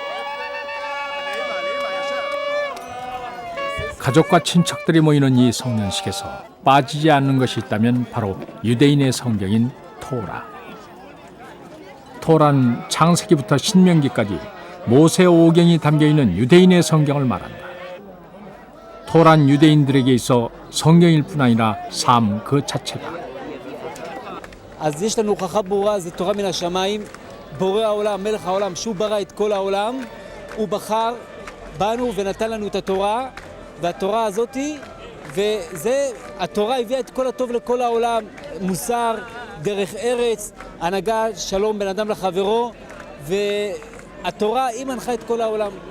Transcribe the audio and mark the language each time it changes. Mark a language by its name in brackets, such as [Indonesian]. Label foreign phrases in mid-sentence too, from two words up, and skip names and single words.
[Korean] 가족과 친척들이 모이는 이 성년식에서 빠지지 않는 것이 있다면 바로 유대인의 성경인 토라. 토라는 창세기부터 신명기까지 모세 오경이 담겨있는 유대인의 성경을 말한다. 토라는 유대인들에게 있어 성경일 뿐 아니라 삶 그 자체다. [Hebrew] אז יש לנו הוכחה ברורה, זה תורה מן השמיים, בורא העולם, מלך העולם, שהוא ברא את כל העולם, הוא בחר בנו ונתן לנו את התורה, והתורה הזאת, התורה הביאה את כל הטוב לכל העולם, מוסר, דרך ארץ, הנהגה, שלום בין אדם לחברו, והתורה היא מנחה את כל העולם.